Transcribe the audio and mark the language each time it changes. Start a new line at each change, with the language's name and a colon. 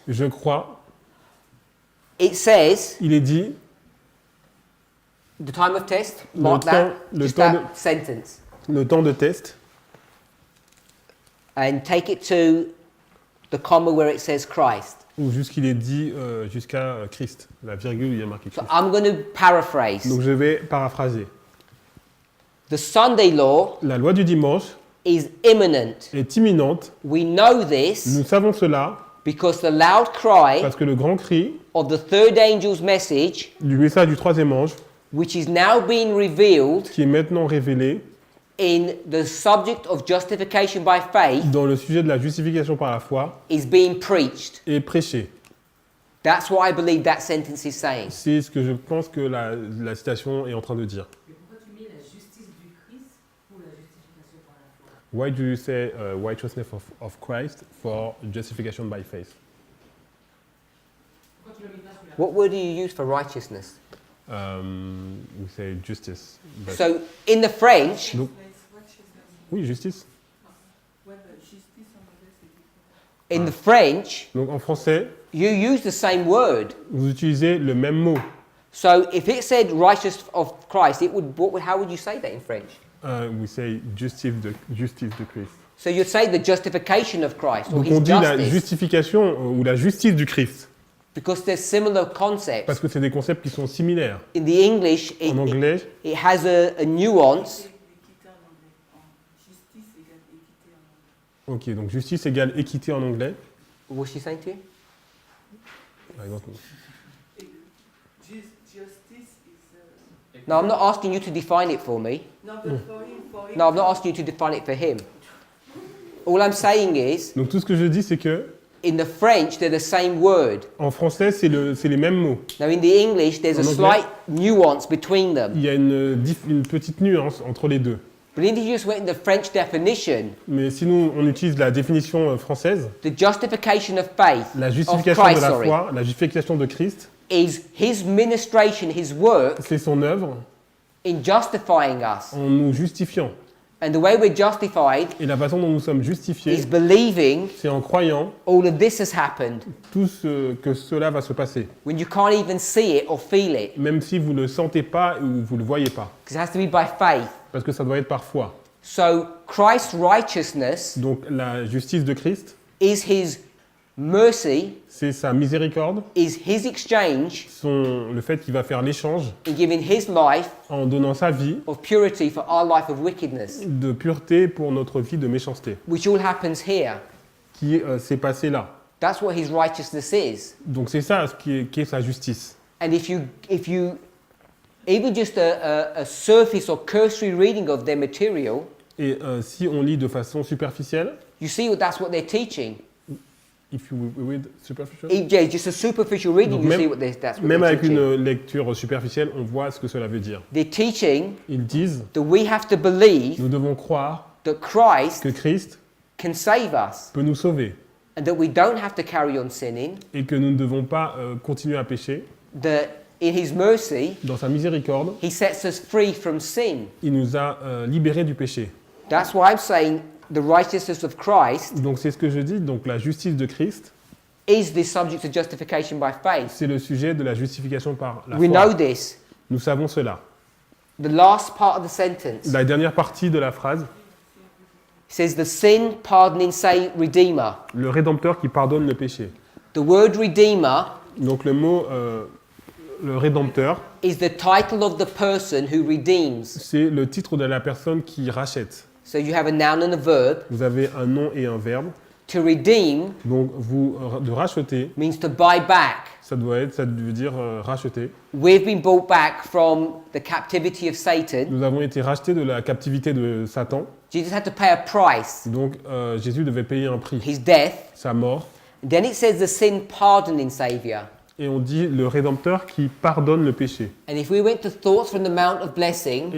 French: Je crois,
English: It says,
French: il est dit,
English: the time of test,
French: Le
English: mark
French: temps-
English: that,
French: le
English: just
French: temps
English: that sentence,
French: le temps de test,
English: and take it to the comma where it says Christ.
French: ou jusqu'il est dit jusqu'à Christ, la virgule, il y a marqué
English: So Christ. I'm going to paraphrase.
French: Donc je vais paraphraser.
English: The Sunday law
French: La loi du dimanche
English: is imminent.
French: est imminente,
English: We know this
French: nous savons cela,
English: because the loud cry
French: parce que le grand cri
English: of the third angel's message,
French: du message du troisième ange,
English: which is now being revealed
French: qui est maintenant révélé
English: in the subject of justification by faith,
French: dans le sujet de la justification par la foi,
English: is being preached.
French: est prêché.
English: That's what I believe that sentence is saying.
French: C'est ce que je pense que la citation est en train de dire. Mais pourquoi tu mets la justice du Christ pour la justification par la foi?
English: Why do you say righteousness of Christ for justification by faith?
French: Pourquoi tu le mets pas sur la
English: What word do you use for righteousness? We say justice. But So in the French,
French: Donc, oui, justice. Ouais, bah, justice en anglais, c'est différent.
English: in the French,
French: Donc en français,
English: you use the same word.
French: vous utilisez le même mot.
English: So if it said righteous of Christ, it would. How would you say that in French? We say
French: justice de Christ.
English: So you'd say the justification of Christ or
French: Donc
English: his
French: on dit la justice, justification ou la justice du Christ.
English: because there's similar concepts.
French: Parce que c'est des concepts qui sont similaires.
English: In the English,
French: En anglais,
English: it has a nuance.
French: L'équité en anglais. En justice égale équité en anglais. ok, donc justice égale équité en anglais.
English: What's she saying to you?
French: Par exemple.
English: Justice is... No, I'm not asking you to define it for me. No, but for him, No, I'm not asking you to define it for him. All I'm saying is,
French: Donc tout ce que je dis, c'est que
English: in the French, they're the same word.
French: en français, c'est les mêmes mots.
English: Now, in the English, there's a
French: En anglais.
English: slight nuance between them.
French: Il y a une petite nuance entre les deux.
English: But if you just went in the French definition,
French: Mais si nous, on utilise la définition française,
English: the justification of faith,
French: la
English: of
French: justification Christ, de la
English: sorry,
French: foi, la justification de Christ,
English: is his ministration, his work
French: c'est son œuvre
English: in justifying us.
French: en nous justifiant.
English: And the way we're justified
French: Et la façon dont nous sommes justifiés,
English: is believing
French: c'est en croyant
English: all of this has happened
French: tout ce que cela va se passer.
English: when you can't even see it or feel it.
French: Même si vous ne le sentez pas ou vous ne le voyez pas.
English: Because it has to be by faith.
French: Parce que ça doit être par foi.
English: So Christ's righteousness
French: Donc la justice de Christ,
English: is his mercy,
French: c'est sa miséricorde,
English: is his exchange
French: le fait qu'il va faire l'échange
English: in giving his life
French: en donnant sa vie
English: of purity for our life of wickedness,
French: de pureté pour notre vie de méchanceté,
English: which all happens here.
French: qui s'est passé là.
English: That's what his righteousness is.
French: Donc c'est ça ce qui est sa justice.
English: And if you even just a surface or cursory reading of their material,
French: Et si on lit de façon superficielle,
English: you see that's what they're teaching. if you read superficial, Yeah, just a superficial reading,
French: Donc
English: you
French: même-
English: see that's what
French: même
English: they're
French: avec
English: teaching.
French: une lecture superficielle, on voit ce que cela veut dire.
English: They're teaching
French: Ils disent,
English: that we have to believe
French: nous devons croire
English: that Christ
French: que Christ
English: can save us
French: peut nous sauver
English: and that we don't have to carry on sinning,
French: et que nous ne devons pas continuer à pécher.
English: that in his mercy,
French: Dans sa miséricorde,
English: he sets us free from sin.
French: il nous a libérés du péché.
English: That's why I'm saying the righteousness of Christ
French: Donc c'est ce que je dis, donc la justice de Christ,
English: is the subject of justification by faith.
French: c'est le sujet de la justification par la
English: We
French: foi.
English: know this.
French: Nous savons cela.
English: The last part of the sentence
French: La dernière partie de la phrase,
English: says the sin pardoning say redeemer.
French: le Rédempteur qui pardonne le péché.
English: The word redeemer
French: Donc le mot le rédempteur,
English: is the title of the person who redeems.
French: c'est le titre de la personne qui rachète.
English: So you have a noun and a verb.
French: Vous avez un nom et un verbe.
English: To redeem
French: Donc, de racheter,
English: means to buy back.
French: ça veut dire racheter.
English: We've been brought back from the captivity of Satan.
French: Nous avons été rachetés de la captivité de Satan.
English: Jesus had to pay a price,
French: Donc, Jésus devait payer un prix,
English: his death.
French: sa mort.
English: Then it says the sin pardoning Saviour.
French: Et on dit le Rédempteur qui pardonne le péché.
English: And if we went to Thoughts from the Mount of Blessing,